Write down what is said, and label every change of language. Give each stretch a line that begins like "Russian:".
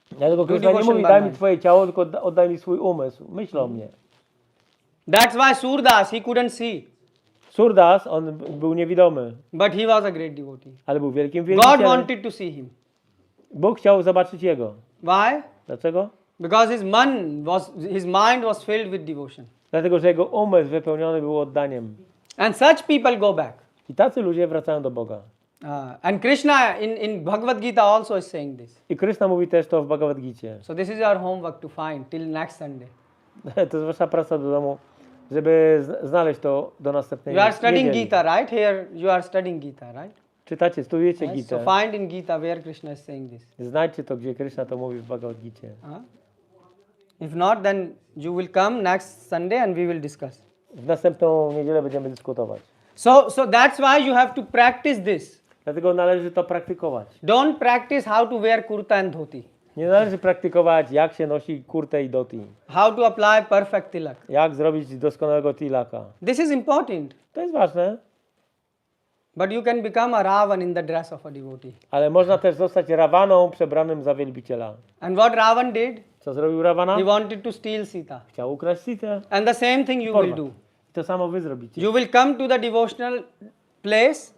Polish: Dlatego Krishna nie mówi daj mi twoje ciało, tylko oddaj mi swój umysł. Myśl o mnie.
English: That's why Surdas, he couldn't see.
Polish: Surdas, on był niewidomy.
English: But he was a great devotee.
Polish: Ale był wielkim
English: God
Polish: wielbicielem.
English: wanted to see him.
Polish: Bóg chciał zobaczyć jego.
English: Why?
Polish: Dlaczego?
English: Because his mind was filled with devotion.
Polish: Dlatego, że jego umysł wypełniony był oddaniem.
English: And such people go back.
Polish: I tacy ludzie wracają do Boga.
English: And Krishna in Bhagavad Gita also is saying this.
Polish: I Krishna mówi też to w Bhagavad Gicie.
English: So this is your homework to find till next Sunday.
Polish: To jest wasza praca do domu, żeby znaleźć to do następnej
English: You are studying
Polish: niedzieli.
English: Gita, right? Here you are studying Gita, right?
Polish: Czytacie, studujecie
English: Yes.
Polish: Gitę.
English: So find in Gita where Krishna is saying this.
Polish: Znajdźcie to, gdzie Krishna to mówi w Bhagavad Gicie.
English: If not, then you will come next Sunday and we will discuss.
Polish: W następną niedzielę będziemy dyskutować.
English: So that's why you have to practice this.
Polish: Dlatego należy to praktykować.
English: Don't practice how to wear kurta and dhoti.
Polish: Nie należy praktykować, jak się nosi kurtę i dhoti.
English: How to apply perfect tilak.
Polish: Jak zrobić doskonałego tilaka.
English: This is important.
Polish: To jest ważne.
English: But you can become a Ravan in the dress of a devotee.
Polish: Ale można też zostać Ravaną przebranym za wielbiciela.
English: And what Ravan did?
Polish: Co zrobił Ravana?
English: He wanted to steal Sita.
Polish: Chciał ukraść Sitę.
English: And the same thing you will do.
Polish: To samo wy zrobicie.
English: You will come to the devotional place